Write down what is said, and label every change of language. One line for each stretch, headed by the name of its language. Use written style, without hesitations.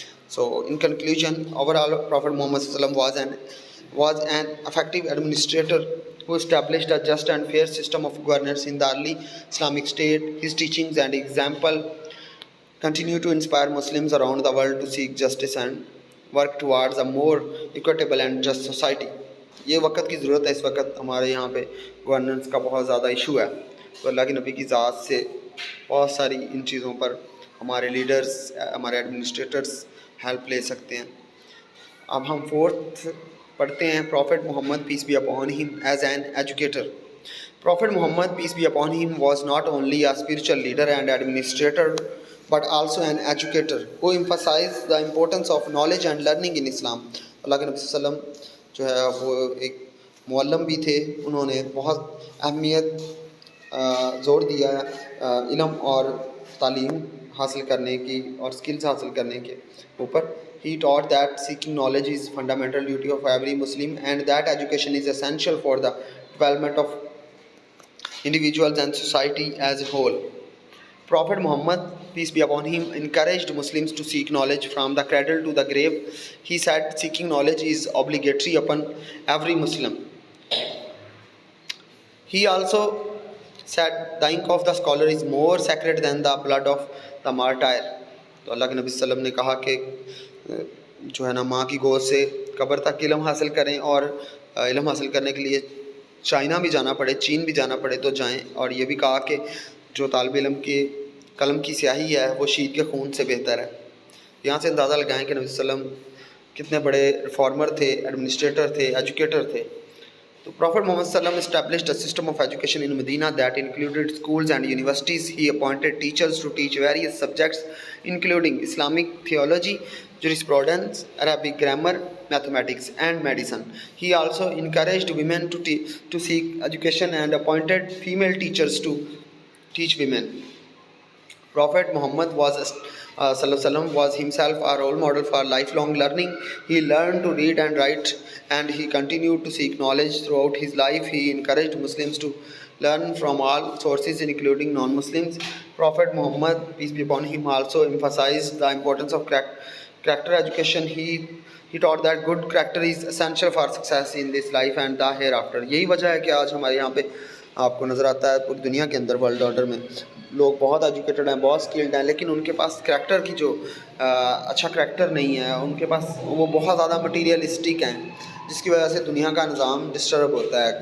English: So, in conclusion, overall, Prophet Muhammad was an effective administrator who established a just and fair system of governance in the early Islamic State. His teachings and example continue to inspire Muslims around the world to seek justice and work towards a more equitable and just society.
Urdu: یہ وقت کی ضرورت ہے. اس وقت ہمارے یہاں پہ governance کا بہت زیادہ ایشو ہے. تو اللہ کے نبی کی ذات سے بہت ساری ان چیزوں پر ہمارے لیڈرز, ہمارے ایڈمنسٹریٹرز ہیلپ لے سکتے ہیں. اب ہم فورتھ پڑھتے ہیں.
English: Prophet Muhammad peace be upon him as an educator. Prophet Muhammad, peace be upon him, was not only a spiritual leader and administrator, but also an educator who emphasized the importance of knowledge and learning in Islam.
Urdu: اللہ کے نبی صلی اللہ علیہ وسلم جو ہے وہ ایک معلم بھی تھے. انہوں نے بہت اہمیت زور دیا علم اور تعلیم حاصل کرنے کی اور اسکلز حاصل کرنے کے اوپر.
English: He taught that seeking knowledge is fundamental duty of every Muslim and that education is essential for the development of individuals and society as a whole. Prophet Muhammad, peace be upon him, encouraged Muslims to seek knowledge from the cradle to the grave. He said seeking knowledge is obligatory upon every Muslim. He also said the ink of the scholar is more sacred than the blood of the martyr.
Urdu: تو اللہ کے نبی صلی اللہ علیہ وسلم نے کہا کہ جو ہے نا ماں کی گود سے قبر تک علم حاصل کریں, اور علم حاصل کرنے کے لیے چائنا بھی جانا پڑے, چین بھی جانا پڑے تو جائیں. اور یہ بھی کہا کہ جو طالب علم کے قلم کی سیاہی ہے وہ شہید کے خون سے بہتر ہے. یہاں سے اندازہ لگائیں کہ نبی صلی اللہ علیہ وسلم کتنے بڑے ریفارمر تھے, ایڈمنسٹریٹر تھے, ایجوکیٹر تھے.
English: تو Prophet Muhammad صلی اللہ علیہ وسلم established a system of education in Medina that included schools and universities. He appointed teachers to teach various subjects including Islamic theology, jurisprudence, Arabic grammar, mathematics and medicine. He also encouraged women to seek education and appointed female teachers to teach women. Prophet Muhammad sallallahu alaihi wasallam was himself a role model for lifelong learning. He learned to read and write and he continued to seek knowledge throughout his life. He encouraged Muslims to learn from all sources including non-Muslims. Prophet Muhammad, peace be upon him, also emphasized the importance of character education. He taught that good character is essential for success in this life and the hereafter.
Urdu: یہی وجہ ہے کہ آج ہمارے یہاں پہ آپ کو نظر آتا ہے پوری دنیا کے اندر ورلڈ آرڈر میں لوگ بہت ایجوکیٹڈ ہیں, بہت اسکلڈ ہیں, لیکن ان کے پاس کریکٹر کی جو اچھا کریکٹر نہیں ہے. ان کے پاس وہ بہت زیادہ مٹیریلسٹک ہیں, جس کی وجہ سے دنیا کا نظام ڈسٹرب ہوتا ہے.